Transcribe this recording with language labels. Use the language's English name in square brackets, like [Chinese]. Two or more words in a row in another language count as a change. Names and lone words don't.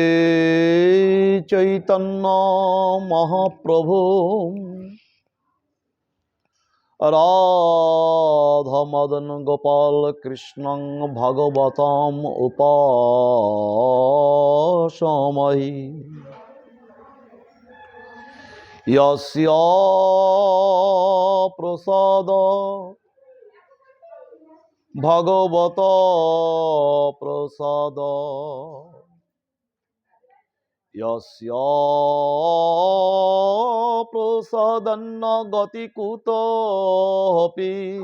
[Sanskrit] চৈতন্য মহাপ্রভু রাধা মদন গোপাল কৃষ্ণং ভগবতম উপাসমহি। यस्य प्रसाद भगवत प्रसाद यस्य प्रसादन्न गति कुतोऽपि